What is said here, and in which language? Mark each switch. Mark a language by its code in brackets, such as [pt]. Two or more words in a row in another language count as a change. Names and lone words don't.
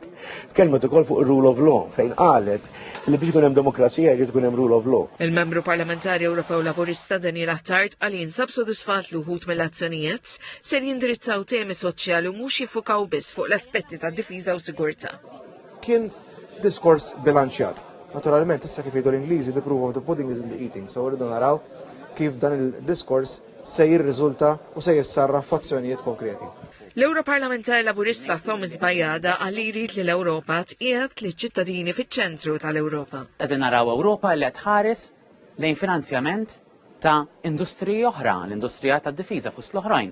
[mt] Tkellmet ukoll fuq ir- [en] rule of law [mt] fejn qalet li biex ikun hemm demokrazija jrid ikun hemm [en] rule of law. [mt] Il-Membru Parlamentari Ewropew Laburista Daniel Attard qal jinsab sodisfat li wħud mill-azzjonijiet ser jindirizzaw temi soċjali u mhux jiffukaw biss fuq l-aspetti tad-difiża u sigurtà. Kien diskors bilanċjat. Naturalment issa kif jgħidu l-Ingliżi [en] the proof of the pudding is in the eating, [mt] so rridu naraw kif dan il-diskors se jirriżulta u se jissarraf f'azzjonijiet konkreti. L-Europarlamentari Laburista Thomas Bajada għalli jrid li l-Ewropa tqiegħed li ċittadini fiċ-ċentru tal-Ewropa. Qegħdin naraw Ewropa li qed tħares lejn finanzjament ta' industriji oħra, l-industrija tad-difiża fost l-oħrajn.